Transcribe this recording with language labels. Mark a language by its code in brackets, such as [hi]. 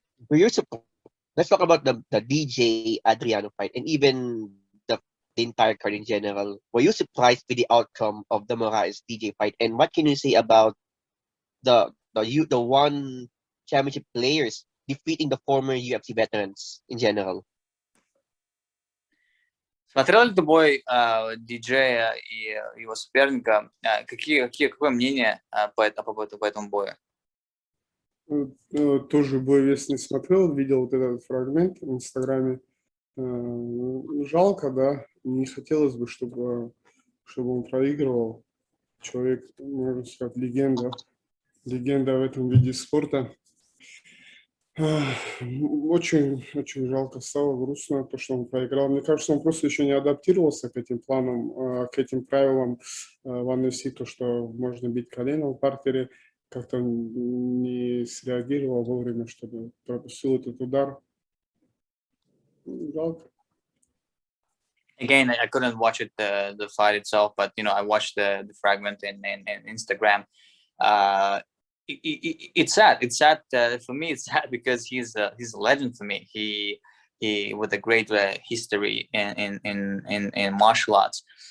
[en] Let's talk about the DJ Adriano fight and even the entire card in general. Were you surprised with the outcome of the Moraes DJ fight? And what can you say about the one championship players defeating the former UFC veterans in general? [ru] Смотрел ли ты бой диджея и его соперника? Какое мнение по этому бою? Тоже бой весь не смотрел, видел вот этот фрагмент в Инстаграме. Жалко, да, не хотелось бы, чтобы он проигрывал. Человек, можно сказать, легенда в этом виде спорта. Очень жалко стало, грустно, то, что он проиграл. Мне кажется, он просто еще не адаптировался к этим планам, к этим правилам в UFC, то, что можно бить коленом в партере. Как-то он не среагировал вовремя, чтобы пропустил этот удар. Жалко. [en] Again, I couldn't watch it the fight itself, but I watched the fragment in Instagram. It's sad. It's sad for me. It's sad because he's a legend for me. He with a great history in martial arts.